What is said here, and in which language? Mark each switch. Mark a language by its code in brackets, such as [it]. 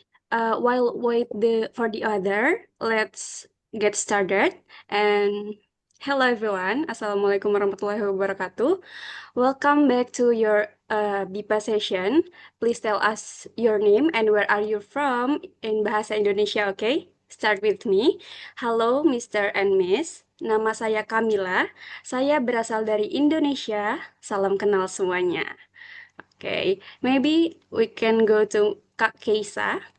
[en] While wait for the other, let's get started. And hello everyone, [ar] Assalamualaikum warahmatullahi wabarakatuh. [en] Welcome back to your BIPA session. Please tell us your name and where are you from in Bahasa Indonesia, okay? Start with me. [id] Halo Mr. and Miss, nama saya Kamila. Saya berasal dari Indonesia. Salam kenal semuanya. [en] Okay, maybe we can go to Kak Keisa.